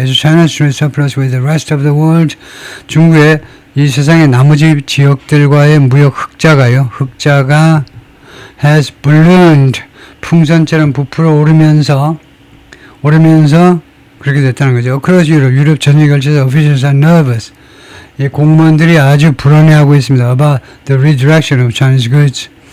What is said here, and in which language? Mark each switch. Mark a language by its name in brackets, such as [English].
[English] As China's trade surplus with the rest of the world, [Korean] 중국의 이 세상의 나머지 지역들과의 무역 흑자가 [English] has ballooned, [Korean] 풍선처럼 부풀어 오르면서 그렇게 됐다는 거죠. [English] Across Europe, [Korean] 유럽 전역에 걸쳐서 [English] officials are nervous. [Korean] 이 공무원들이 아주 불안해하고 있습니다. [English] About the redirection of Chinese goods.